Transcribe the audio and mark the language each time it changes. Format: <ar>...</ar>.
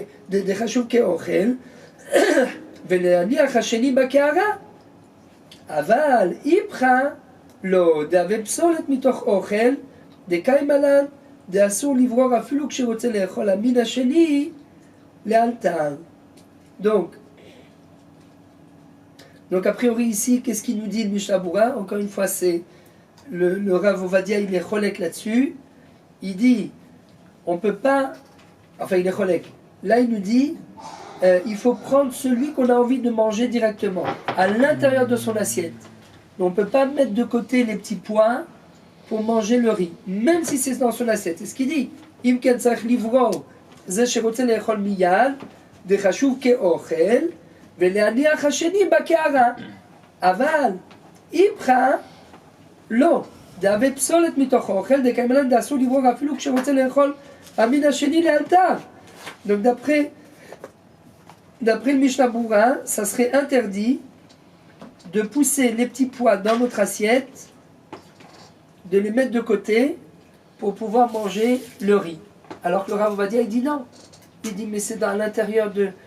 <he>דחשוב כאוכל ולהניח השני בקערה. אבל איפכא לא, דהווה פסולת מתוך אוכל, דקיימלן, דאסור לברור אפילו כשרוצה לאכול המין השני לאלתר.</he> <fr>Donc a priori ici, qu'est-ce qu'il nous dit le Mishnah Berurah? Encore une fois, c'est le Rav Ovadia, il est cholek là-dessus. Il dit, on peut pas, enfin il est cholek. Là il nous dit, il faut prendre celui qu'on a envie de manger directement, à l'intérieur de son assiette. Donc, on ne peut pas mettre de côté les petits pois pour manger le riz, même si c'est dans son assiette. C'est ce qu'il dit.</fr> <he>Im ken tzarich livror, ze sherotze le'echol miyad, dechashuv ke'ochel, ולהניח השני בקערה. אבל איפכא לא, דהווה פסולת מתוך האוכל, דקיימלן דאסור לברור אפילו כשרוצה לאכול המין השני לאלתר.</he> <fr>Donc d'après le Mishnah Berurah, ça serait interdit de pousser les petits pois dans notre assiette, de les mettre de côté pour pouvoir manger le riz. Alors que le Rav Ovadia, il dit non. Il dit mais c'est dans l'intérieur de...</fr>